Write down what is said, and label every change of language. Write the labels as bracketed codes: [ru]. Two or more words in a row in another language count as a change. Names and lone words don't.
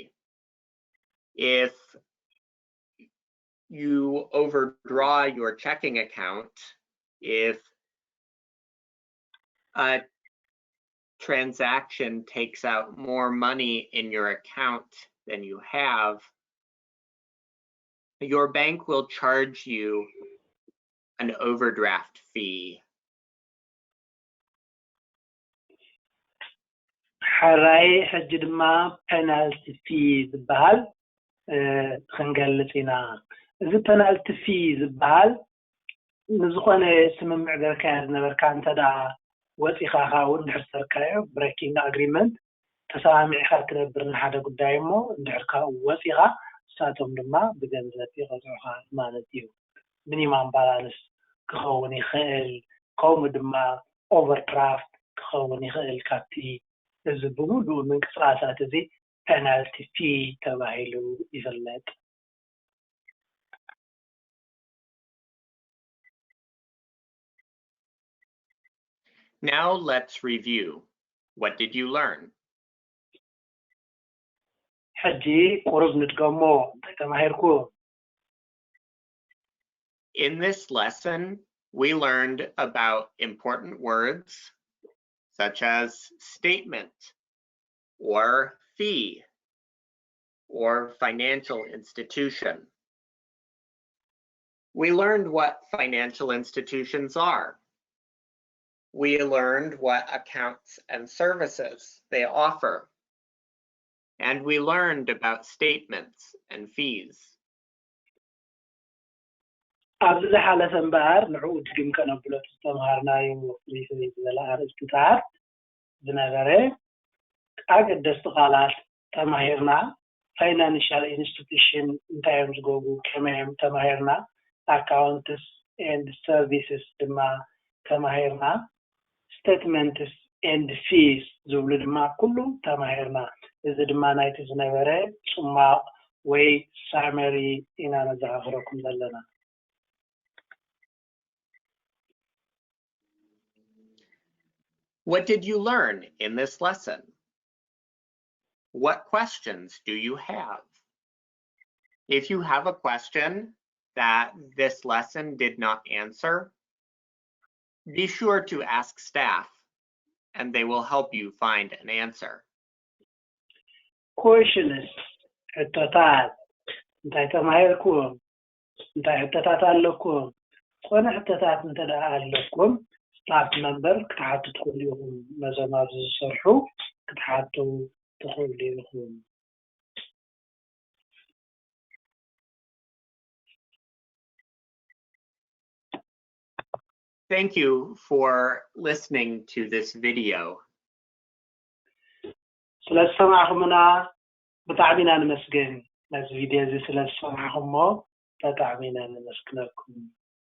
[en] If you overdraw your checking account, if a transaction takes out more money in your account than you have, your bank will charge you an overdraft fee. [ti] ሓራይ ሕጂ ድማ [en] penalty fee [ti] ዝበሃል ክንገልጽ ኢና እዚ [en] penalty fee [ti] ዝበሃል ንዝኾነ ስምምዕ ገርካ ዝነበርካ እንተዳ ወፂኻ እውን ድሕር ሰርካዮ [en] breaking agreement [ti] ተሰማሚዕካ ትነብር ንሓደ ጉዳይ እሞ እንድሕር ካብኡ ወፂኻ ንሳቶም ድማ ብገንዘብ ይቆፅዑካ ማለት እዩ [en] minimum balance [ti] ክኸውን ይኽእል ከምኡ ድማ ኦቨርድራፍት ክኸውን ይኽእል ካብቲ እዚ ብሙሉእ ምንቅስቃሳት እዚ [en] penalty fee [ti] ተባሂሉ ይፍለጥ [en] Now let's review. What did you learn? [ti] ሕጂ ቁርብ ንድገሞ ተማሂርኩም [en] In this lesson, we learned about important words such as statement or fee or financial institution. We learned what financial institutions are. We learned what accounts and services they offer. And we learned about statements and fees. [ti] ኣብዚ ዝሓለፈ እምበር ንዕኡ ድግም ከነብሎ ዝተምሃርናዮ ፍልይ ዝበለ ኣርእስትታት ዝነበረ ኣገደስቲ ቃላት ተማሂርና [en] financial institution [ti] እንታይ እዮም ዝገብሩ ከመይ እዮም ተማሂርና [en] accounts and services [ti] ድማ ተማሂርና [en] statements and fees [ti] ዝብሉ ድማ ኩሉ ተማሂርና እዚ ድማ ናይቲ ዝነበረ ጽማቕ ወይ summary ኢና ነዘኻኽረኩም ዘለና [en] What did you learn in this lesson? What questions do you have? If you have a question that this lesson did not answer, be sure to ask staff and they will help you find an answer. [ti] Questions ሕቶታት እንታይ ተማሂርኩም እንታይ ሕቶታት ኣለኩም ዝኾነ ሕቶታት እንተደኣ ኣለኩም [en] staff member [ti] ክትሓቱ ትኽእሉ ኢኹም ነዞም ኣብዚ ዝሰርሑ ክትሓቱ ትኽእሉ ኢኹም [en] Thank you for listening to this video. [ti] ስለሰማዕኹምና ብጣዕሚ ኢና ንመስገን ነዚ ቪድዮ እዚ ስለሰማዕኹሞ ብጣዕሚ ኢና ንመስግነኩም